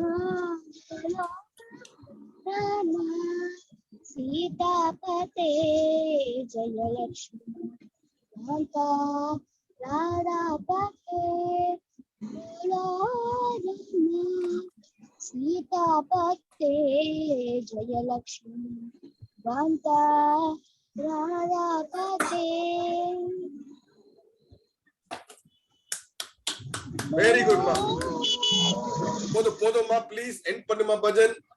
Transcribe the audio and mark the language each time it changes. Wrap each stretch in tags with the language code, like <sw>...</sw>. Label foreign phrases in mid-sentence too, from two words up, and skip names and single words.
<hi>राम सीतापते, जय लक्ष्मण राधापते, बोलो राम सीतापते, जय लक्ष्मण राधापते.</hi> <en>very good மா.</en> <ta>போதும் போதும்மா,</ta> <en>please end</en> <ta>பண்ணுமா பஜன்.</ta>